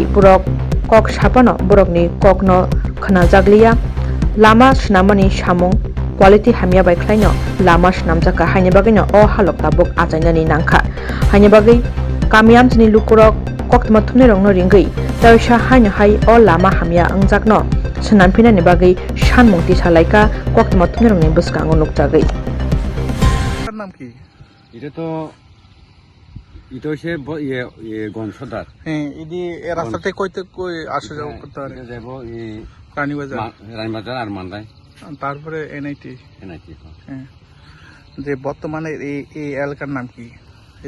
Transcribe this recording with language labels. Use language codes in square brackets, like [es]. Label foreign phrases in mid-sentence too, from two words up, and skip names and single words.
[trp] borok kok sapano borokni kokno khnajakliya lama shnamani samung quality hamia bai khlaino lama shnamjaka haini bagino o halok tabuk ajainani nangkha haini bagai kami amchani lukurok koktma thumne rongno ringai taisa haino hai o lama hamia angjakno sanampina ni bagai sanmungti salaika koktma thumne rongni buskango nukjagai [bn] নাম কি এটা তো এটা হচ্ছে গনসদার হ্যাঁ এই রাস্তাতে কইতে কই আসা যাওয়া করতে পারে যাব এই রানীবাজার রানীবাজার আর মান্দাই তারপরে এনআইটি এনআইটি হ্যাঁ যে বর্তমানে এই এলাকার নাম কি এই